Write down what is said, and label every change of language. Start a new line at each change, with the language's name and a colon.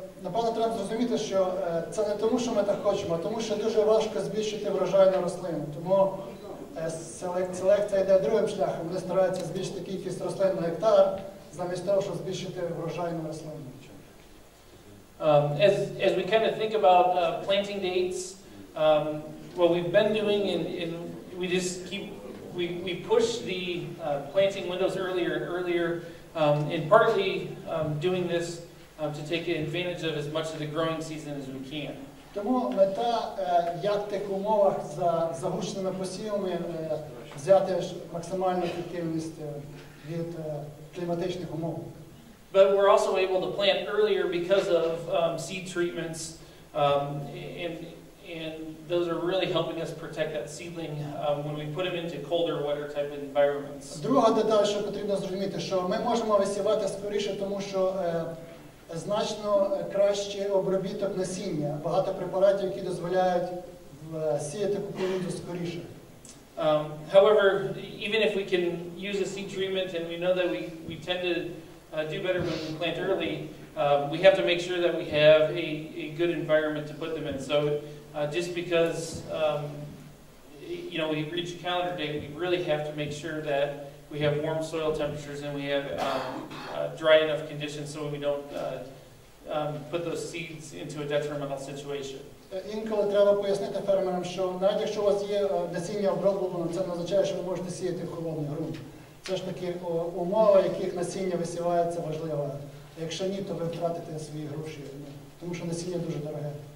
Ukrainian: Напевно, треба зрозуміти, що це не тому, що ми так хочемо, а тому, що дуже важко збільшити врожайну рослину. Тому селекція йде другим шляхом. Вони стараються збільшити кількість рослин на гектар, замість того, щоб збільшити врожайну рослину.
English: As we kind of think about planting dates, what we've been doing, and we just we push the planting windows earlier and earlier, and partly doing this to take advantage of as much of the growing season as we can.
Ukrainian: Тому мета, як в тих умовах за загущеними посівами взяти максимальну ефективність від кліматичних умов.
English: But we're also able to plant earlier because of seed treatments, and those are really helping us protect that seedling when we put them into colder, wetter type environments.
Ukrainian: Друга деталь, що потрібно зрозуміти, що ми можемо висівати скоріше, тому що значно кращий обробіток насіння, багато препаратів, які дозволяють сіяти кукурудзу скоріше.
English: However, even if we can use a seed treatment, and we know that we tend to do better when we plant early, we have to make sure that we have a good environment to put them in. So just because we reach a calendar date, we really have to make sure that we have warm soil temperatures and we have dry enough conditions so we don't put those seeds into a detrimental situation.
Ukrainian: Інколи треба пояснити фермерам, що навіть якщо у вас є насіння оброблено, це не означає, що ви можете сіяти в холодний ґрунт. Це ж таки умови, в яких насіння висівається, важлива. Якщо ні, то ви втратите свої гроші, тому що насіння дуже дороге.